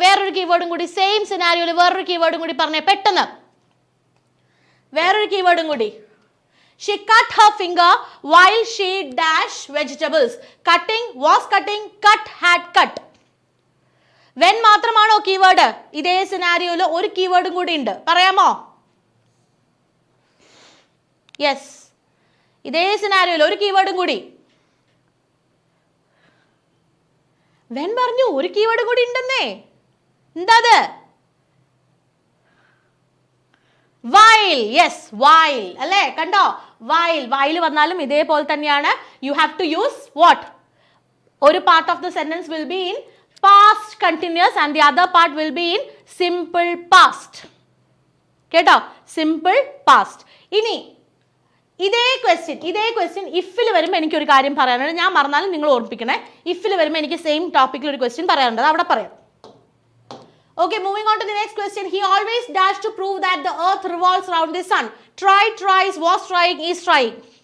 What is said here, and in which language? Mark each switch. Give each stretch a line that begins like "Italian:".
Malayalam: വേറൊരു കീവേഡും കൂടി സെയിം സിനാരിയോയിൽ വേറൊരു കീവേഡും കൂടി പറഞ്ഞേ പെട്ടെന്ന്. വേറൊരു കീവേഡും കൂടി.
English: She cut her finger while she dash vegetables. Was cutting, cut, had cut. When മാത്രമാണോ keyword?
Malayalam: ഇതേ സിനാരിയോയിൽ ഒരു കീവേഡും കൂടി ഉണ്ട്. പറയാമോ? യെസ്, ഇതേ സിനാരിയോയിൽ ഒരു കീവേഡും കൂടി. വെൻ പറഞ്ഞു, ഒരു കീവേഡ് കൂടി ഉണ്ടെന്നേ. എന്താ അത്? വൈൽ. യെസ്, വൈൽ അല്ലേ? കണ്ടോ? വൈൽ വന്നാലും ഇതേപോലെ തന്നെയാണ്.
English: You have to use what? ഒരു part of the sentence will be in past continuous and the other part will be in simple past. കേട്ടോ?
Malayalam: Simple past. ഇനി ഇതേ ക്വസ്റ്റ്യൻ ഇഫിൽ വരുമ്പോൾ എനിക്കൊരു കാര്യം പറയാനുണ്ട്. ഞാൻ മറന്നാലും നിങ്ങൾ ഓർമ്മിപ്പിക്കണേ. ഇഫിൽ വരുമ്പോൾ എനിക്ക് സെയിം ടോപ്പിക്കിൽ ഒരു ക്വസ്റ്റ്യൻ പറയാനുണ്ട്. അവിടെ പറയാം.
English: Okay, moving on to the next question. He always dashed to prove that the earth revolves around the sun. Tries, was trying, is trying.